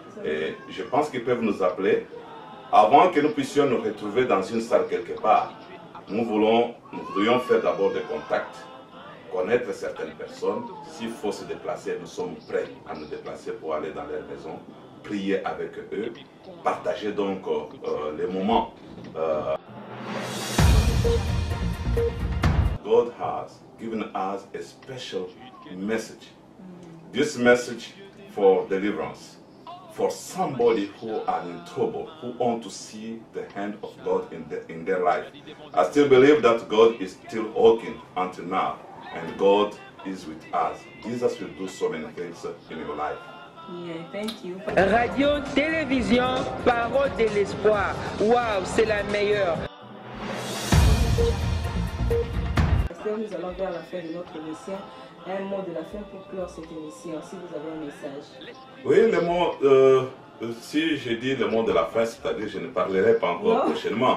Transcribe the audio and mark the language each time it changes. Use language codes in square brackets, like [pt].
[fr] Et je pense qu'ils peuvent nous appeler. Avant que nous puissions nous retrouver dans une salle quelque part, nous voudrions faire d'abord des contacts, connaître certaines personnes. S'il faut se déplacer, nous sommes prêts à nous déplacer pour aller dans leur maison, prier avec eux, partager donc les moments. [en] God has given us a special message. This message for deliverance, for somebody who are in trouble, who want to see the hand of God in their life. I still believe that God is still working until now, and God is with us. Jesus will do so many things in your life. Yeah, thank you. [fr] Radio, télévision, parole de l'espoir. Waouh, c'est la meilleure. Nous allons vers la fin de notre émission. un mot de la fin pour clore cette émission, si vous avez un message. Oui, le mot, si je dis le mot de la fin, c'est-à-dire je ne parlerai pas encore prochainement.